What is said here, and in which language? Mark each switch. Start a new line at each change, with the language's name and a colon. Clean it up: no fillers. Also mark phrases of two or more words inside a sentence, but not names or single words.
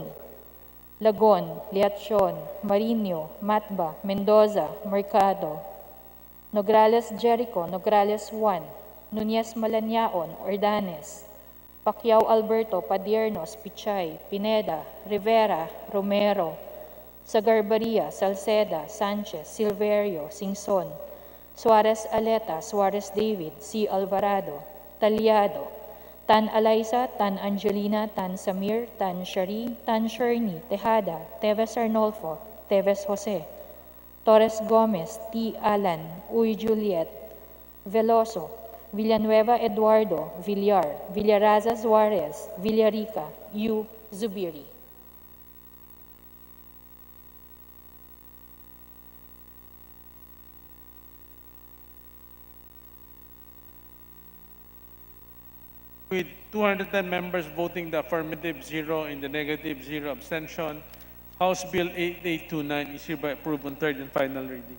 English: Lagon, Liacion, Marinho, Matba, Mendoza, Mercado, Nograles Jericho, Nograles 1, Nunez Malanaon, Ordanes, Pacquiao Alberto, Padiernos, Pichay, Pineda, Rivera, Romero, Sagarbaria, Salceda, Sanchez, Silverio, Singson, Suarez Aleta, Suarez David, C. Alvarado, Talyado, Tan Alaysa, Tan Angelina, Tan Samir, Tan Shari, Tan Sherni, Tejada, Teves Arnolfo, Teves Jose, Torres Gomez, T. Alan, Uy Juliet, Veloso, Villanueva Eduardo, Villar, Villaraza Suarez, Villarica, U. Zubiri. With 210 members voting the affirmative, 0 in the negative, 0 abstention, House Bill 8829 is hereby approved on third and final reading.